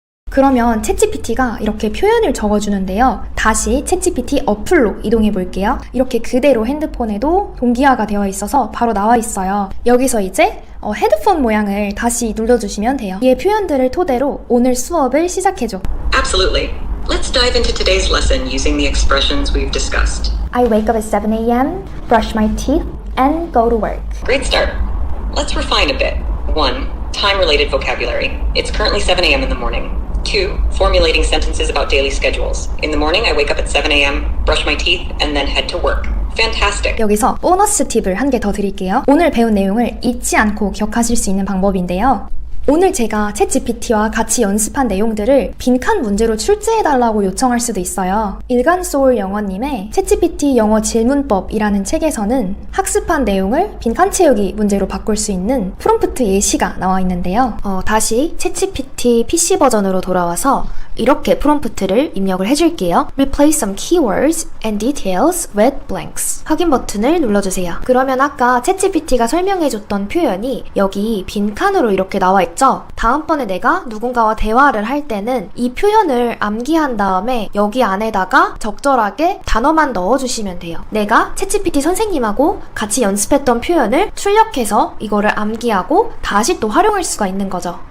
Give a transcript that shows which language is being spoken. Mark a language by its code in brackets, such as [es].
[ko] 그러면 챗GPT가 이렇게 표현을 적어주는데요. 다시 챗GPT 어플로 이동해 볼게요. 이렇게 그대로 핸드폰에도 동기화가 되어 있어서 바로 나와 있어요. 여기서 이제 헤드폰 모양을 다시 눌러주시면 돼요. 이의 표현들을 토대로 오늘 수업을 시작해줘. [en] Absolutely. Let's dive into today's lesson using the expressions we've discussed. I wake up at 7 a.m., brush my teeth, and go to work. Great start. Let's refine a bit. 1. Time-related vocabulary. It's currently 7 a.m. in the morning. 2. Formulating sentences about daily schedules. In the morning, I wake up at 7 a.m., brush my teeth, and then head to work. Fantastic. [ko] 여기서 보너스 팁을 한 개 더 드릴게요. 오늘 배운 내용을 잊지 않고 기억하실 수 있는 방법인데요. 오늘 제가 챗GPT와 같이 연습한 내용들을 빈칸 문제로 출제해달라고 요청할 수도 있어요. 일간소울 영어님의 챗GPT 영어 질문법이라는 책에서는 학습한 내용을 빈칸 채우기 문제로 바꿀 수 있는 프롬프트 예시가 나와 있는데요. 다시 챗GPT PC 버전으로 돌아와서 이렇게 프롬프트를 입력을 해줄게요. [en] Replace some keywords and details with blanks. [ko] 확인 버튼을 눌러주세요. 그러면 아까 챗GPT가 설명해줬던 표현이 여기 빈칸으로 이렇게 나와 있죠? 다음번에 내가 누군가와 대화를 할 때는 이 표현을 암기한 다음에 여기 안에다가 적절하게 단어만 넣어주시면 돼요. 내가 챗GPT 선생님하고 같이 연습했던 표현을 출력해서 이거를 암기하고 다시 또 활용할 수가 있는 거죠.